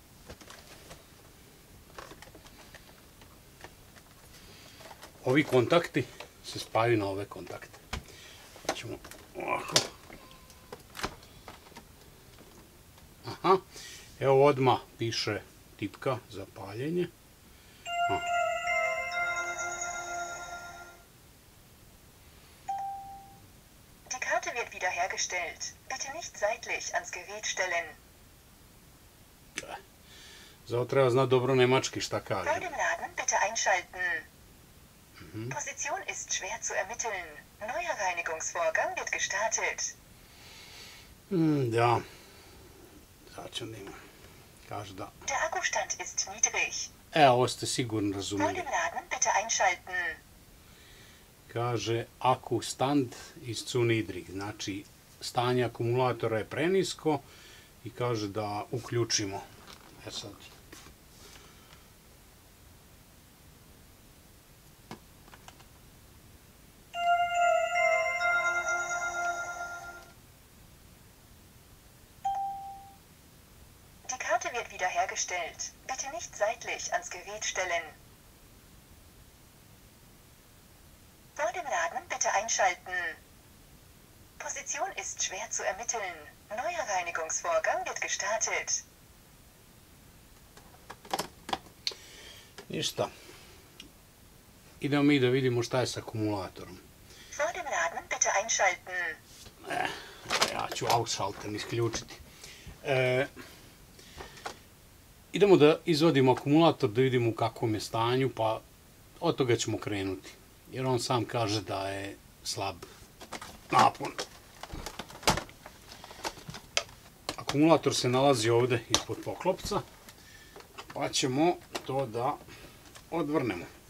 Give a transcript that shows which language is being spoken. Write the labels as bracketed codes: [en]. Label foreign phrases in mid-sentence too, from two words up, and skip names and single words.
[sr] Ovi kontakti se spajaju na ove kontakte. Pa ćemo ovako. Aha, evo odmah piše tipka za paljenje. [de] Die Karte wird wiederhergestellt. Bitte nicht seitlich ans Gerät stellen. [sr] Zato treba znati dobro nemački šta kaže. [de] Vor dem Laden bitte einschalten. Position ist schwer zu ermitteln. Neuer Reinigungsvorgang wird gestartet. [sr] Da. Sad ću nima. Kaže da. [de] Der Akkustand ist niedrig. [sr] Ovo ste sigurno [de] Vor [sr] razumeli. [de] dem Laden bitte einschalten. Kaže, Akkustand ist zu niedrig. [sr] Znači, stanje akumulatora je prenisko i kaže da uključimo. Sad. [de] Die Karte wird wiederhergestellt. Bitte nicht seitlich ans Gerät stellen. Vor dem Laden bitte einschalten. Position ist schwer zu ermitteln. Neuer Reinigungsvorgang wird gestartet. [sr] Ništa. Idemo mi da vidimo šta je s akumulatorom. [de] Vor dem Laden bitte einschalten. [sr] Ja ću ausschalten isključiti. Idemo da izvadimo akumulator, da vidimo u kakvom je stanju, pa od toga ćemo krenuti. Jer on sam kaže da je slab napon. Akumulator se nalazi ovde ispod poklopca, pa ćemo to da odvrnemo.